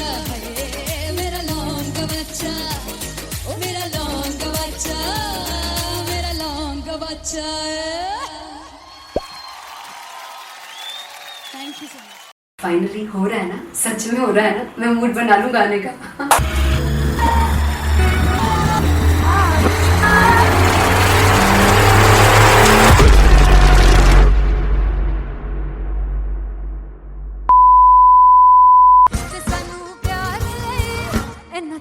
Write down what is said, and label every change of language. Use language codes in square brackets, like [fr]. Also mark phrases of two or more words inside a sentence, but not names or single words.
[hi] है, मेरा लौंग बच्चा, ओ मेरा लौंग बच्चा, मेरा लौंग बच्चा। [en] thank you so much. [hi] फाइनली हो रहा है ना, सच में हो रहा है ना, मैं मूड बना लूं गाने का। [pa] ਤੇ ਸਾਨੂੰ ਪਿਆਰ ਲੈ ਇੰਨਾ